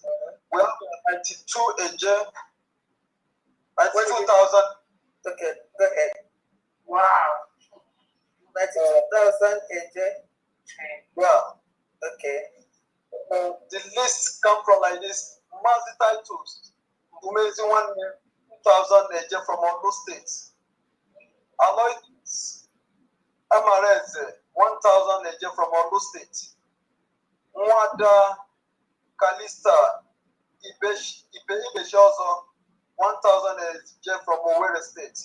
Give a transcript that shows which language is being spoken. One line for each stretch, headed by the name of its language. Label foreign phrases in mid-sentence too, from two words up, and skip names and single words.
English: We have 92 AJ, 92,000. Okay, go ahead. Wow. 92,000 AJ. Yeah. Okay. The list come from like this. Master titles. Umezi 1,000 AJ from Ondo State. Aloy Amareze 1,000 AJ from Ondo State. Mwada Kalista Ibeshi also 1,000 AJ from Owerri State.